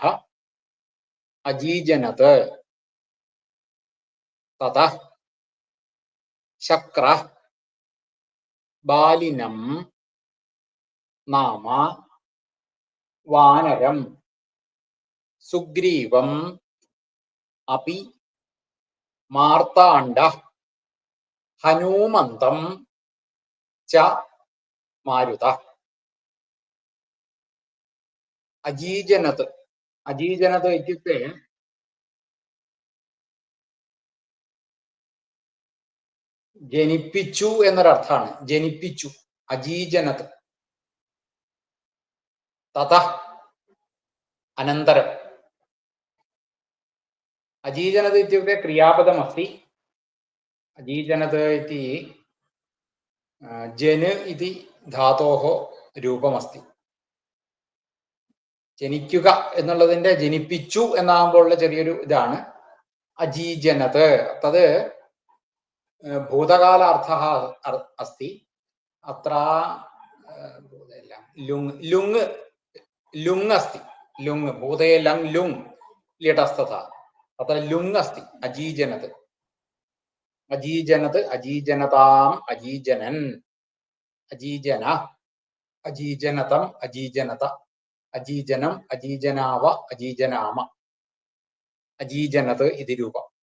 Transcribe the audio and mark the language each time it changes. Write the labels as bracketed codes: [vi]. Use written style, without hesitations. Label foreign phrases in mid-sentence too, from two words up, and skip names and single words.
[sa] अजीजनत् ततः शक्रः बालिनं नाम वानरं सुग्रीवम् अपि मार्ताण्डः हनूमन्तं च मारुतः। अजीजनत् अजीजनत् इत्युक्ते [ml] ജനിപ്പിച്ചു എന്നൊരർത്ഥാണ്. ജനിപ്പിച്ചു, അജീജനത്. തതഃ അനന്തരം. [sa] अजीजनत् इत्युक्ते क्रियापदमस्ति. अजीजनत् इति जन इति धातोः रूपमस्ति. [ml] ജനിക്കുക എന്നുള്ളതിന്റെ ജനിപ്പിച്ചു എന്നാകുമ്പോഴുള്ള ചെറിയൊരു ഇതാണ് അജീജനത്. [sa] തത് भूतकालार्थः अस्ति. अत्र लुङ् लुङ् लुङ् अस्ति. लुङ् भूते लङ् लुङ् लिटस्तथा अत्र लुङ् अस्ति. अजीजनत् अजीजनत् अजीजनताम् अजीजनन् अजीजन अजीजनतम् अजीजनत अजीजनम् अजीजनाव अजीजनाम अजीजनत् इति रूपम्.